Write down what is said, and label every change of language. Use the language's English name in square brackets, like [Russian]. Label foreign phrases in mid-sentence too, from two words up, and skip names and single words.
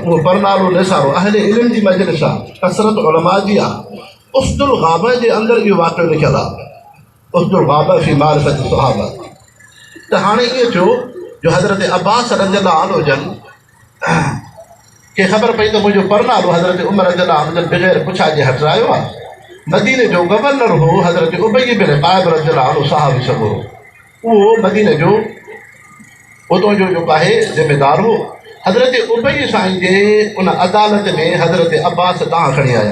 [Sindhi] उहो परनालो निसारो अहले इल्म जी मजलिस आहे, कसरत उलमा जी आहे। उस्दुल गाबा जे अंदरि इहो वाक़ियो लिखियलु आहे, उस्दुल गाबा फी मारिफत सहाबा। त हाणे ईअं थियो जो हज़रत अब्बास [Arabic] رضي الله عنه [Sindhi] जन खे ख़बर पई त मुंहिंजो परनालो हज़रत उमर [Arabic] رضي الله عنه [Sindhi] जन बग़ैर पुछाए हटायो आहे। मदीने जो गवर्नर हो हज़रत उबई बिन काइब [Arabic] رضي الله عنه [Sindhi] साहिब सबुरो, उहो मदीने जो उतो जो जेको आहे ज़िमेदार हो। हज़रत उबई साईं जे उन अदालत में हज़रत अब्बास तव्हां खणी आया।